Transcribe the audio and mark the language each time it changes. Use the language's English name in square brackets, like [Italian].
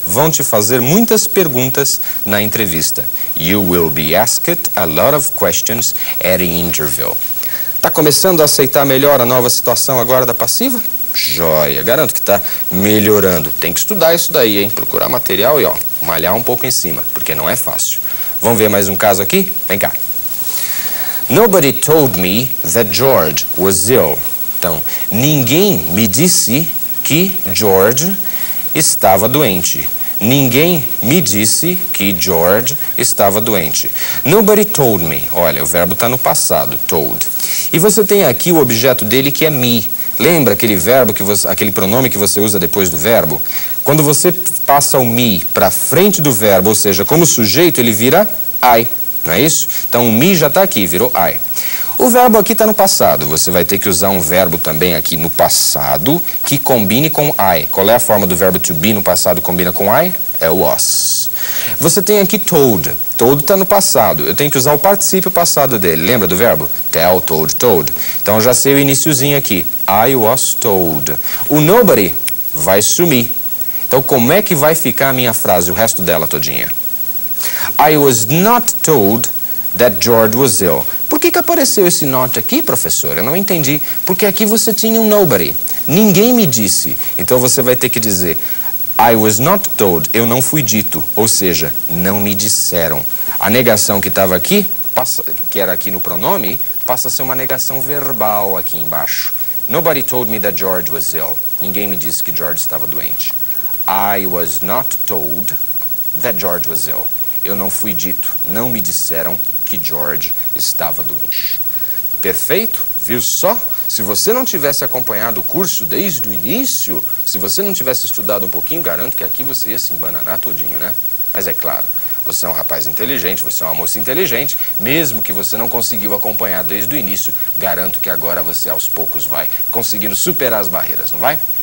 [Portuguese] Vão te fazer muitas perguntas na entrevista. [English] You will be asked a lot of questions at the interview. [Portuguese] Tá começando a aceitar melhor a nova situação agora da passiva? Joia, garanto que tá melhorando. Tem que estudar isso daí, hein? Procurar material e, ó, malhar um pouco em cima, porque não é fácil. Vamos ver mais um caso aqui? Vem cá. [English] Nobody told me that George was ill. [Portuguese] Então, ninguém me disse que George estava doente. Ninguém me disse que George estava doente. [English] Nobody told me. [Portuguese] Olha, o verbo está no passado, told. E você tem aqui o objeto dele que é me. Lembra aquele verbo aquele pronome que você usa depois do verbo? Quando você passa o me para frente do verbo, ou seja, como sujeito, ele vira I. Não é isso? Então o me já está aqui, virou I. O verbo aqui está no passado. Você vai ter que usar um verbo também aqui no passado que combine com I. Qual é a forma do verbo to be no passado combina com I? É o was. Você tem aqui told. Told está no passado. Eu tenho que usar o particípio passado dele. Lembra do verbo? [English] Tell, told, told. [Portuguese] Então eu já sei o iniciozinho aqui. [English] I was told. [Portuguese] O nobody vai sumir. Então como é que vai ficar a minha frase, o resto dela todinha? [English] I was not told that George was ill. [Portuguese] Por que apareceu esse not aqui, professor? Eu não entendi. Porque aqui você tinha um nobody. Ninguém me disse. Então você vai ter que dizer [English] I was not told. [Portuguese] Eu não fui dito. Ou seja, não me disseram. A negação que estava aqui, que era aqui no pronome, passa a ser uma negação verbal aqui embaixo. [English] Nobody told me that George was ill. [Portuguese] Ninguém me disse que George estava doente. [English] I was not told that George was ill. [Portuguese] Eu não fui dito. Não me disseram que George estava doente. Perfeito? Viu só? Se você não tivesse acompanhado o curso desde o início, se você não tivesse estudado um pouquinho, garanto que aqui você ia se embananar todinho, né? Mas é claro, você é um rapaz inteligente, você é uma moça inteligente, mesmo que você não conseguiu acompanhar desde o início, garanto que agora você aos poucos vai conseguindo superar as barreiras, não vai?